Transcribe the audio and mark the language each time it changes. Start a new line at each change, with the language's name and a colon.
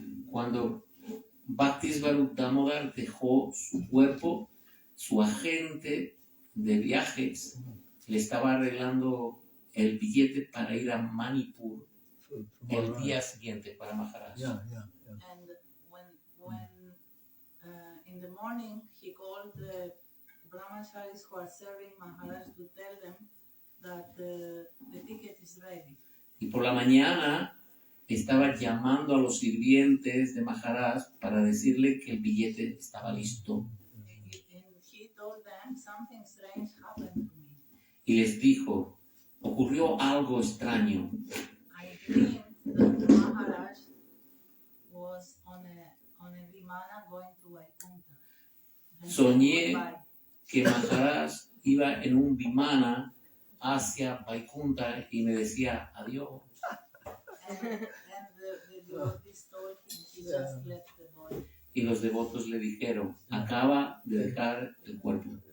Spanish: Cuando Bhaktisvarupa Damodar dejó su cuerpo, su agente de viajes le estaba arreglando el billete para ir a Manipur el día siguiente para Maharaj.
English: And when in the morning he called the brahmacharis who are serving Maharaj to tell them that the ticket is ready.
Spanish: Y por la mañana estaba llamando a los sirvientes de Maharaj para decirle que el billete estaba listo.
English: And he told them something strange happened to me.
Spanish: Y les dijo, ocurrió algo extraño.
English: I dreamed that Maharaj was on a vimana going to Vaikuntha. And he
Spanish: Soñé
English: goodbye.
Spanish: que Maharaj iba en un vimana hacia Vaikuntha y me decía adiós.
English: And the devotees told him he just left the body.
Spanish: Y los devotos le dijeron, acaba de dejar el cuerpo.